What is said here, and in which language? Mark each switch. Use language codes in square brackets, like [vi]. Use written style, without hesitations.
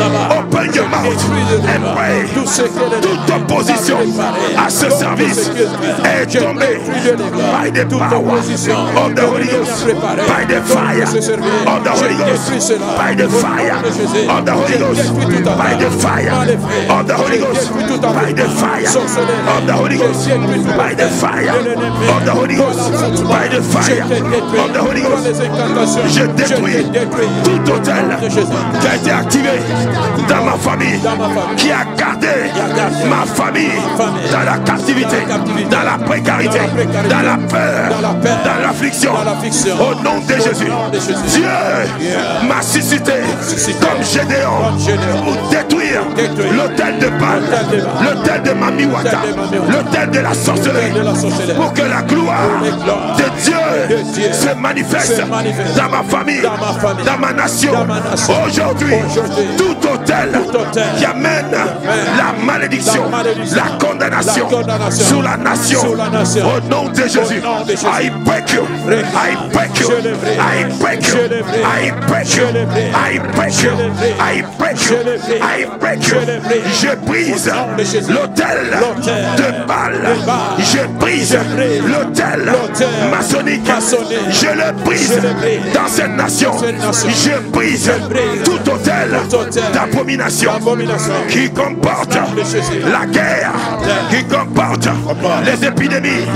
[en] Open your mouth and pray. [fr] Toute opposition à ce service est tombée [en] by the power of the Holy Ghost, by the fire of the Holy Ghost, by the fire of the Holy Ghost, by the fire of the Holy Ghost, by the fire of the Holy Ghost, by the fire of the Holy Ghost, by the fire of the Holy Ghost. [fr] Je détruis tout hôtel qui a été activé dans ma famille, qui a gardé ma famille dans la captivité, dans la précarité, dans la peur, dans l'affliction. Au nom de Jésus, Dieu m'a suscité comme Gédéon pour détruire l'autel de Baal, l'autel de Mamiwata, l'autel de la sorcellerie, pour que la gloire de Dieu se manifeste dans ma famille, dans ma nation. Aujourd'hui, tout autel hôtel qui amène la malédiction, la condamnation sur la nation. Au nom de Jésus, [en] I break you, I break you, I break you, I break you, I break you, I break you, I break you. [fr] Je brise l'autel de Baal, je brise l'autel maçonnique, je le brise dans cette nation. Je brise tout autel d'abomination qui comporte la guerre, qui comporte les épidémies.